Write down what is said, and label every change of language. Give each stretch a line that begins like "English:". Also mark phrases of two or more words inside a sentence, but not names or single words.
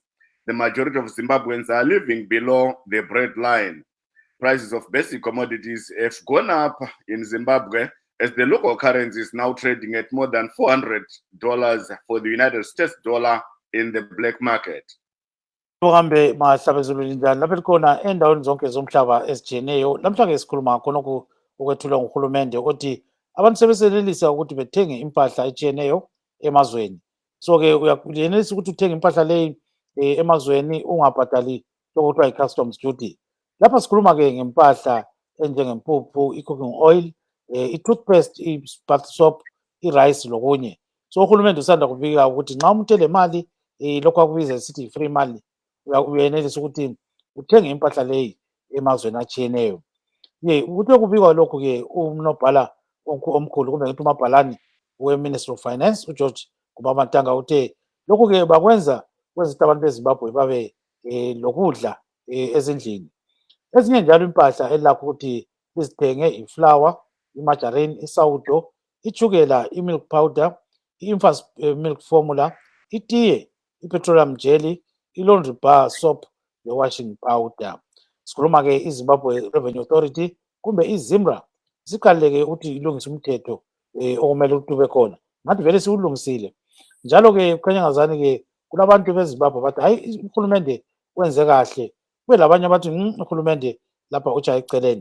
English: The majority of Zimbabweans are living below the breadline. Prices of basic commodities have gone up in Zimbabwe as the local currency is now trading at more than $400 for the United States dollar in the black market.
North Ndebele: Uhambe mahlabezulu njani lapha likhona endaweni zonke zomhlaba ezijiyeneyo namhlanje sikhuluma khonokho okwethulwa nguhulumende ukuthi abantu sebesenelisa ukuthi bethenge impahla ejiyeneyo emazweni. So-ke uyenelisa ukuthi uthenge impahla leyi emazweni ungabhadali lokuthiwa yi-
English: customs duty.
North Ndebele: Lapha sikhuluma-ke ngempahla enjengempuphu, i-
English: cooking oil,
North Ndebele: i-toothpaste, i-
English: bath soap,
North Ndebele: i-rice lokunye. So uhulumende usanda kubika ukuthi nxa umuntu elemali lokhu akubiza sithi yi-free mali uyenelisa ukuthi uthenge impahla leyi emazweni atshiyeneyo. Kuthe kubikwa lokhu-ke unobhala omkhulu kumbe ngithi umabhalane we-Ministry of Finance uGeorge Guamatanga uthe lokhu-ke bakwenza kwenzisa abantu beZimbabwe babe lokudla ezindlini. Ezinye njalo impahla elakho ukuthi sizithenge iflour, imargarine, isawudo, ichukela, i-
English: milk powder,
North Ndebele: i-
English: infant's milk formula,
North Ndebele: itiye, i-
English: petroleum jelly,
North Ndebele: i-
English: laundry bar soap,
North Ndebele: ne-
English: washing powder.
North Ndebele: Sikhuluma-ke iZimbabwe Revenue Authority kumbe iZimra siqaleke ukuthi ilungise umthetho okumele ukuthi ube khona. Ngathi vele siwulungisile. Njalo-ke kukhanya ngazani-ke kulabantu beZimbabwe bathi hayi uhulumende wenze kahle. Kube labanye abathi uhulumende lapha utshaye eceleni.